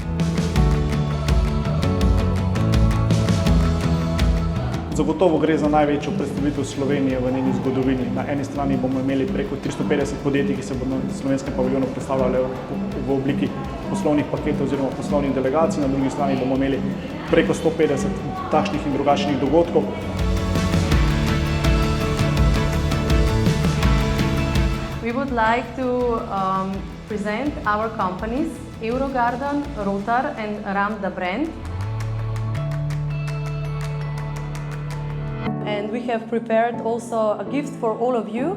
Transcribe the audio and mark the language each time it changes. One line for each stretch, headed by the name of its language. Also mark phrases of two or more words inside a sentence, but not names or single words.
Slovenian: Zagotovo gre za največjo predstavitev Slovenije v njeni zgodovini. Na eni strani bomo imeli preko 350 podjetij, ki se bodo na slovenskem paviljonu predstavljali v obliki poslovnih paketov oziroma poslovnih delegacij. Na drugi strani bomo imeli preko 150 takšnih in drugačnih dogodkov.
English: We would like to present our companies, Eurogarden, Rotar and Ramda brand. And we have prepared also a gift for all of you.